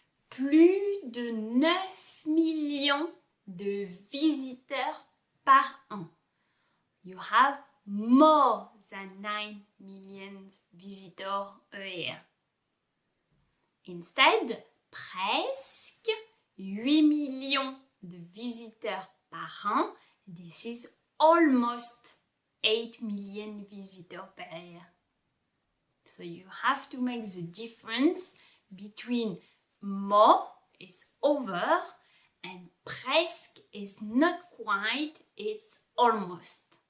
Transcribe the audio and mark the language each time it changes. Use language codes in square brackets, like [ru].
[fr] Plus de 9 millions de visiteurs par an. [en] You have more than 9 million visitors a year. [fr] Instead, presque 8 millions de visiteurs par an. [en] This is almost 8 million visitors per year. So you have to make the difference between more is over and presque is not quite, it's almost.